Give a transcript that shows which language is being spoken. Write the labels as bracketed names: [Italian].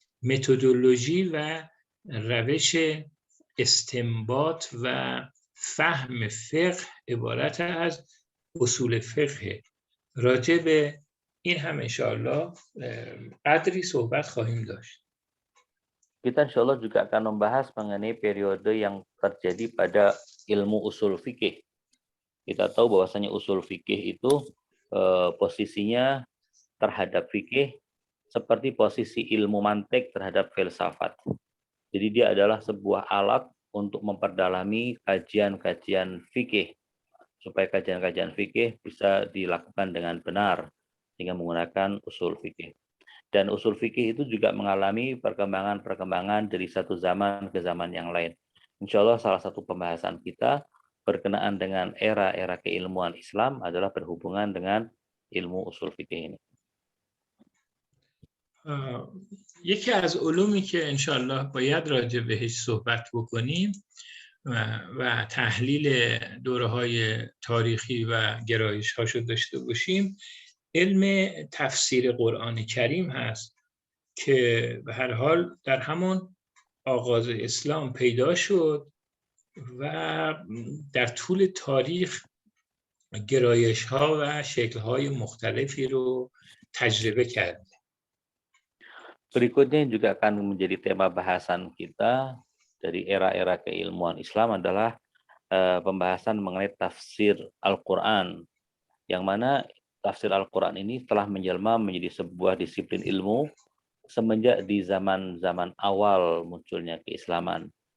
[Persian] متدولوژی و روش استنباط و فهم فقه عبارت از اصول فقه. راجع به این هم انشاءالله قدری صحبت خواهیم داشت. [Indonesian] Kita insya Allah juga akan membahas mengenai periode yang terjadi pada ilmu usul fikih. Kita tahu bahwasanya usul fikih itu posisinya terhadap fikih seperti posisi ilmu mantik terhadap filsafat. Jadi dia adalah sebuah alat untuk memperdalami kajian-kajian fikih, supaya kajian-kajian fikih bisa dilakukan dengan benar dengan menggunakan usul fikih. Dan usul fikih itu juga mengalami perkembangan-perkembangan dari satu zaman ke zaman yang lain. Insya Allah salah satu pembahasan kita berkenaan dengan era-era keilmuan Islam adalah berhubungan dengan ilmu usul fikih ini. [Persian] یکی از علومی که انشالله باید راجع بهش صحبت بکنیم و تحلیل دوره‌های تاریخی و گرایش‌هاشو داشته باشیم، علم تفسیر قرآن کریم هست که به هر حال در همون آغاز اسلام پیدا شد و در طول تاریخ گرایش‌ها و شکل‌های مختلفی رو تجربه کرد. [Indonesian] Berikutnya yang juga akan menjadi tema bahasan kita dari era-era keilmuan Islam adalah pembahasan mengenai tafsir Al-Quran, yang mana tafsir Al-Quran ini telah menjelma menjadi sebuah disiplin ilmu semenjak di zaman-zaman awal munculnya keislaman.